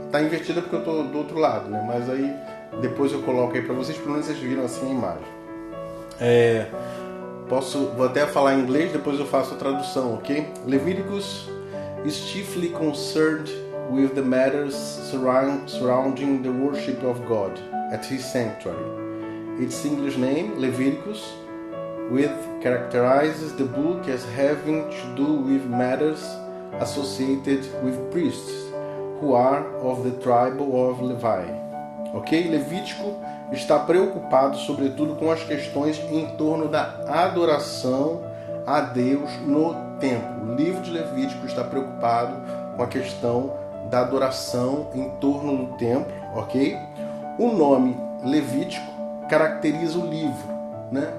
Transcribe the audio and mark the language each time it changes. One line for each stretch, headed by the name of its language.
Portuguese: Tá invertida porque eu estou do outro lado, né? Mas aí depois eu coloco aí para vocês, pelo menos vocês viram assim a imagem. Vou até falar em inglês, depois eu faço a tradução, ok?
English: Leviticus is chiefly concerned with the matters surrounding the worship of God at His sanctuary its English name, Leviticus, which characterizes the book as having to do with matters associated with priests, who are of the tribe of Levi. Ok?
Portuguese: Levítico está preocupado, sobretudo, com as questões em torno da adoração a Deus no templo. O livro de Levítico está preocupado com a questão da adoração em torno do templo, ok? O nome Levítico caracteriza o livro, né?